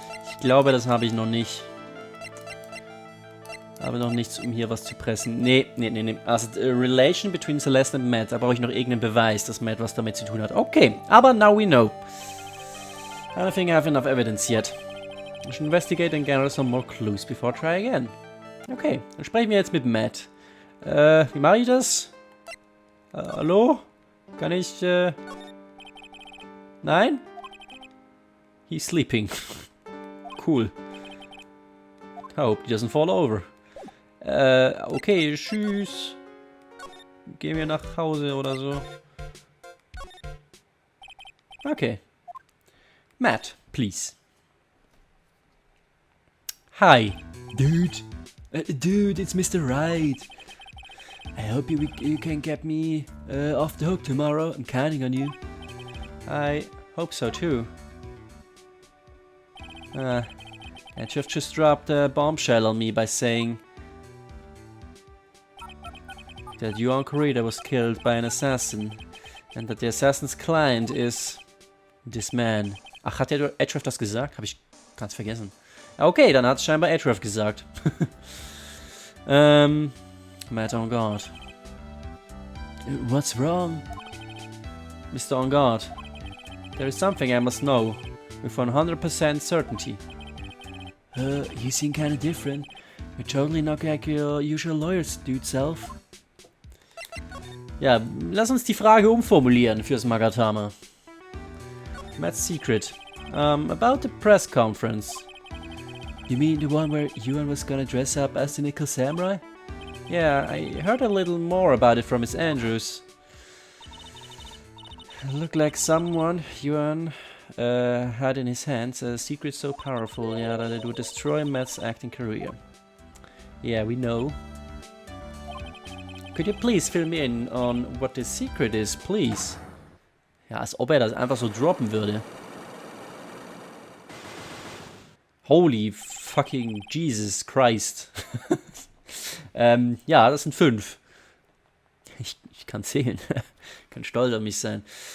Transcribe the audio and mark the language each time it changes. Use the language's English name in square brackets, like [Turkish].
[German] Ich glaube, das habe ich noch nicht. Habe noch nichts, um hier was zu pressen. Nee. Also, [English] Relation between Celeste and Matt. [German] Da brauche ich noch irgendeinen Beweis, dass Matt was damit zu tun hat. [English] Okay, [German] aber [English] now we know. I don't think I have enough evidence yet. I should investigate and gather some more clues before I try again. [German] Okay, dann sprechen wir jetzt mit Matt. Wie mache ich das? Hallo? Kann ich, Nein? [English] He's sleeping. Cool. I hope he doesn't fall over. [German] Okay, tschüss. Gehen wir nach Hause oder so. [English] Okay. Matt, please. Hi. Dude. Dude, it's Mr. Wright. I hope you can get me off the hook tomorrow. I'm counting on you. I hope so too. Jeff just dropped a bombshell on me by saying that Yuan Corrida was killed by an assassin and that the assassin's client is this man. [German] Ach, hat Edgeworth das gesagt? Habe ich ganz vergessen. Okay, dann hat es scheinbar Edgeworth gesagt. [English] Matt Angard. What's wrong? Mr. Angard, there is something I must know with 100% certainty. You seem kinda different. You're totally not like your usual lawyers, dude self. [German] Ja, lass uns die Frage umformulieren fürs Magatama. [English] Matt's secret. About the press conference. You mean the one where Yuan was gonna dress up as the Nickel Samurai? Yeah, I heard a little more about it from Miss Andrews. It looked like someone Yuan had in his hands a secret so powerful, yeah, that it would destroy Matt's acting career. Yeah, we know. Could you please fill me in on what this secret is, please? [German] Ja, als ob das einfach so droppen würde. [English] Holy fucking Jesus Christ. [German] Ja, das sind 5. Ich kann zählen. Kann stolz auf mich sein.